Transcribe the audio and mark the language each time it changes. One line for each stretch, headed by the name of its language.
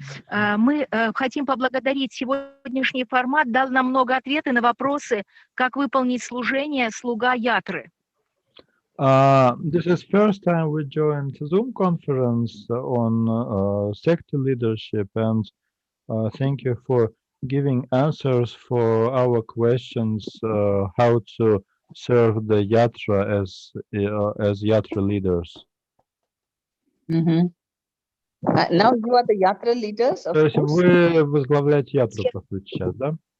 Russian: Мы хотим поблагодарить. Сегодняшний формат дал нам много ответов на вопросы, как выполнить служение слуга Ятры.
English: This is first time we joined Zoom conference on sect leadership, and thank you for giving answers for our questions how to serve the Yatra as Yatra leaders. Now you are the Yatra leaders, of
Russian: То есть
English: course.
Russian: вы возглавляете Ятру сейчас, да?